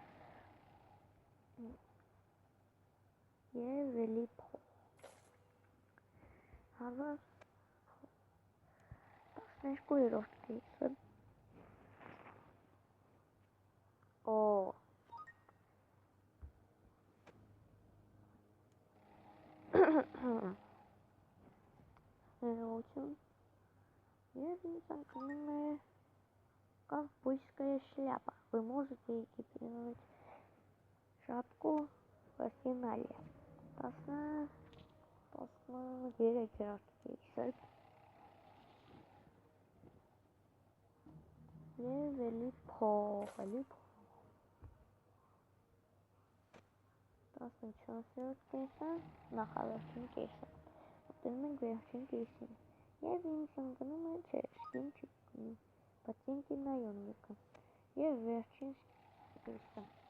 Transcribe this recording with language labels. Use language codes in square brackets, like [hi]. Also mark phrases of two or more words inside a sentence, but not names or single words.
[hy] Եվ էլի փող։ 12-րդ կեյսը։ Ներողություն։ Եվ ինձ ընկնում է [ru] ковбойская шляпа. Вы можете экипировать шапку в арсенале. [hy] 13-րդ կեյսը։ Եվ էլի փող, 14-րդ կեյսը, նախավերջին կեյսը։ Մտնում ենք վերջին կեյսին։ Եվ ինձ ընկնում է, չէ, սկին չի ընկնում, բայց ինքի նայոննիկը։ Եվ վերջին կեյսը։